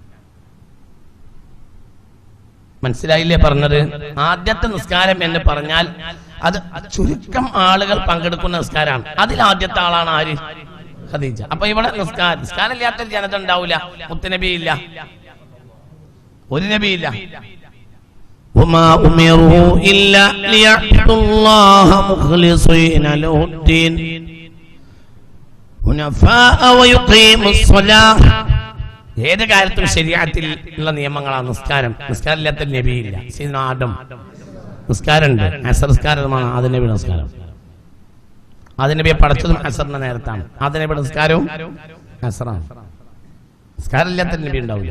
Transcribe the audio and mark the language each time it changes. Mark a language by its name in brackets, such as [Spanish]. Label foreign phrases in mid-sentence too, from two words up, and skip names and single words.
[Malayalam] മനസ്സിലായില്ലേ പറഞ്ഞത്? ആദ്യത്തെ നിസ്കാരം എന്ന് പറഞ്ഞാൽ അത് ചുരുക്കം ആളുകൾ പങ്കെടുക്കുന്ന നിസ്കാരമാണ്. അതിൽ ആദ്യത്തെ ആളാണ് ആര്? ഖദീജ. അപ്പൊ ഇവിടെ നിസ്കാരം ഇല്ലാത്തൊരു ജനത ഉണ്ടാവില്ല. മുത്തുനബി ഇല്ല, ഒരു നബിയില്ല. [Arabic] وما أمروا إلا ليعبدوا الله مخلصين له الدين حنفاء ويقيموا الصلاة. [Malayalam] ഏത് കാര്യത്തും ശരീഅത്തിൽ ഉള്ള നിയമങ്ങളാണ് നിസ്കാരം. നിസ്കാരം ഇല്ലാത്ത നബിയില്ല. സയ്യിദുനാ ആദം നിസ്കാരമുണ്ട്. അസർ നിസ്കാരമാണ് ആദം നബിയുടെ നിസ്കാരം. ആദം നബിയെ പടച്ചതും അസറിന്റെ നേരത്താണ്. ആദം നബിയുടെ നിസ്കാരവും അസറാണ്. നിസ്കാരം ഇല്ലാത്ത നബി ഉണ്ടാവില്ല.